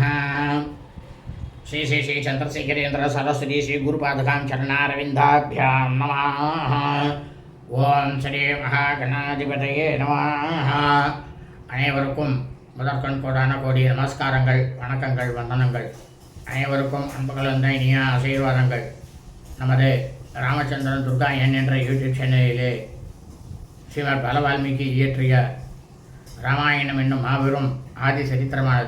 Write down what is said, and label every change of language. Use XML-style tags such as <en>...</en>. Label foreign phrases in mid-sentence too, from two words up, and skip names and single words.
<sa>श्री श्री श्री चंद्रशेखरेन्द्र सरस्वती श्री गुरुपादकां चरणारविन्दाभ्यां नमः. ॐ श्री महागणाधिपतये नमः.</sa> <ta>அனைவருக்கும் முதற்கண் கோடி நமஸ்காரங்கள், வணக்கங்கள், வந்தனங்கள். அனைவருக்கும் அன்பு கலந்த இனிய ஆசீர்வாதங்கள். நமது ராமச்சந்திரன் துர்கா என்ற யூடியூப் சேனலிலே ஸ்ரீமத் பல வால்மீகி இயற்றிய ராமாயணம் என்னும் மாபெரும் ஆதி சரித்திரமானது.</ta>